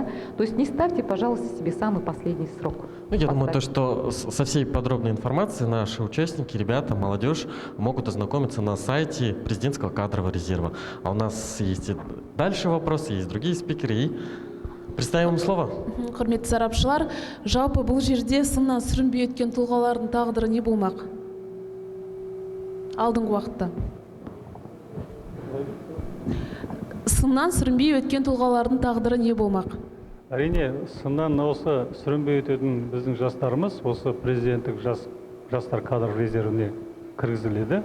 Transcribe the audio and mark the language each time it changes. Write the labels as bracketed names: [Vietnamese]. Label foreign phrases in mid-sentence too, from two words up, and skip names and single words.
[Russian] То есть не ставьте, пожалуйста, себе самый последний срок. Ну, я думаю, то, что со всей подробной информацией наши участники, ребята, молодежь могут ознакомиться на сайте президентского кадрового резерва. А у нас есть и дальше вопросы, есть другие спикеры, и представим им слово. [Kazakh] Құрметті сарапшылар, жалпы бұл жерде сыннан сүрінбей өткен тұлғалардың тағдыры не болмақ? Алдыңғы уақытта. Сыннан сүрінбей өткен тұлғалардың тағдыры не болмақ? Әрине, сыннан осы сүрінбей өтетін біздің жастарымыз осы президенттік жастар кадр резервіне кіргізіледі.